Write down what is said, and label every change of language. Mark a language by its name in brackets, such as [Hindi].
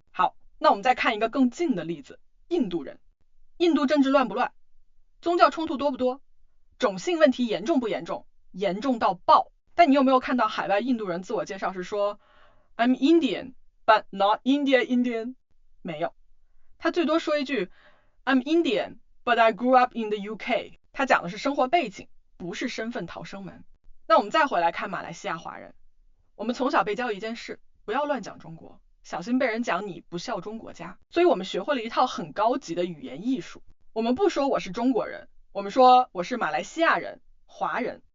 [Chinese] 好，那我们再看一个更近的例子，印度人。印度政治乱不乱？宗教冲突多不多？种姓问题严重不严重？严重到爆。但你有没有看到海外印度人自我介绍是说 [English] I'm Indian, but not Indian？ [Chinese] 没有，他最多说一句 [English] I'm Indian, but I grew up in the UK。 [Chinese] 他讲的是生活背景，不是身份逃生门。那我们再回来看马来西亚华人，我们从小被教一件事，不要乱讲中国，小心被人讲你不效忠国家。所以我们学会了一套很高级的语言艺术。我们不说我是中国人，我们说我是马来西亚人、华人。